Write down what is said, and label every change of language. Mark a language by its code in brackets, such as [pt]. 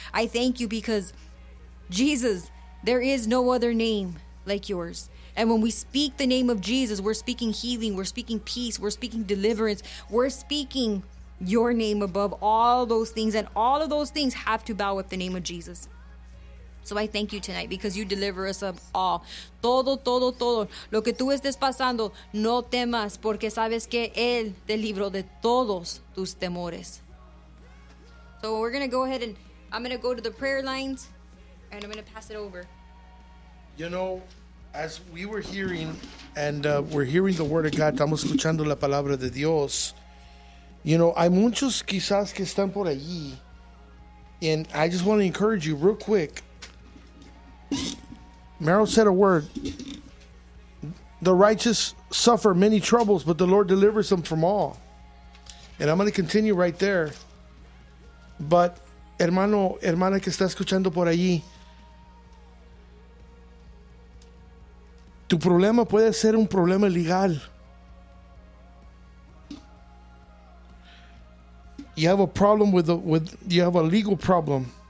[en] I thank you because, Jesus, there is no other name like yours. And when we speak the name of Jesus, we're speaking healing, we're speaking peace, we're speaking deliverance, we're speaking your name above all those things. And all of those things have to bow with the name of Jesus. So I thank you tonight because you deliver us of all. [es] Todo, todo, todo. Lo que tú estés pasando, no temas porque sabes que Él te libró de todos tus temores. [en] So we're going to go ahead and I'm going to go to the prayer lines and I'm going to pass it over. You know, as we were hearing and we're hearing the word of God, [es] estamos escuchando la palabra de Dios. [en] You know, [es] hay muchos quizás que están por allí. [en] And I just want to encourage you real quick. Meryl said a word. The righteous suffer many troubles, but the Lord delivers them from all. And I'm going to continue right there. [es] But, hermano, hermana que está escuchando por allí, tu problema puede ser un problema legal. [en] You have a problem you have a legal problem.